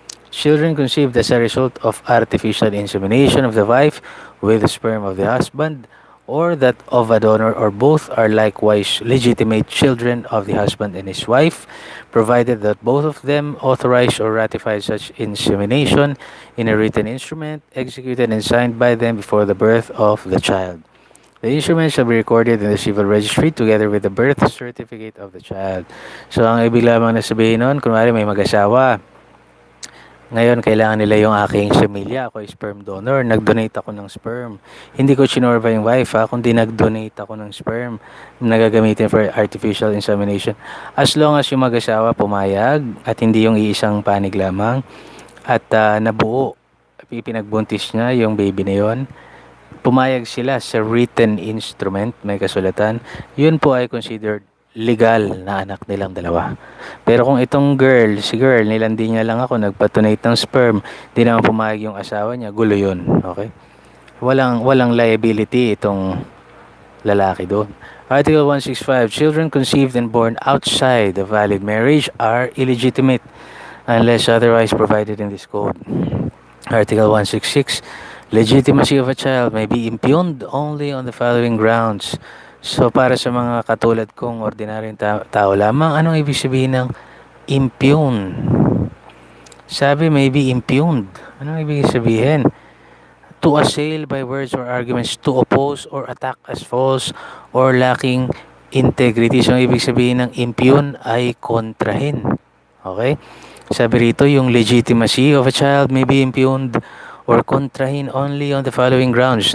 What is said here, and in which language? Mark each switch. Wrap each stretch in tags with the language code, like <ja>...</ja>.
<en>Children conceived as a result of artificial insemination of the wife with the sperm of the husband, or that of a donor, or both, are likewise legitimate children of the husband and his wife, provided that both of them authorize or ratify such insemination in a written instrument, executed and signed by them before the birth of the child. The instrument shall be recorded in the civil registry together with the birth certificate of the child.</en> <tl>So, ang ibig lamang na sabihin nun, kunwari may mag-asawa, ngayon, kailangan nila yung aking semilya. Ako ay sperm donor. Nag-donate ako ng sperm. Hindi ko chinorba yung wife, kundi nag-donate ako ng sperm na gagamitin</tl> <en>for artificial insemination.</en> <tl>As long as yung mag-asawa pumayag at hindi yung iisang panig lamang at nabuo, ipinagbuntis niya yung baby na yon, pumayag sila sa written instrument, may kasulatan, yun po ay considered legal na anak nilang dalawa. Pero kung itong si girl, nilandi niya lang ako, nagpatunate ng sperm, di naman pumayag yung asawa niya, gulo yun. Okay? Walang liability itong lalaki doon.</tl> <en>Article 165, children conceived and born outside the valid marriage are illegitimate unless otherwise provided in this code. Article 166, legitimacy of a child may be impugned only on the following grounds.</en> <tl>So, para sa mga katulad kong ordinaryong tao lamang, anong ibig sabihin ng impugn? Sabi, may be impugned. Anong ibig sabihin?</tl> <en>To assail by words or arguments, to oppose or attack as false or lacking integrity.</en> <tl>So, ibig sabihin ng impugn ay kontrahin.</tl> <en>Okay?</en> <tl>Sabi rito, yung</tl> <en>legitimacy of a child may be impugned or kontrahin only on the following grounds.</en>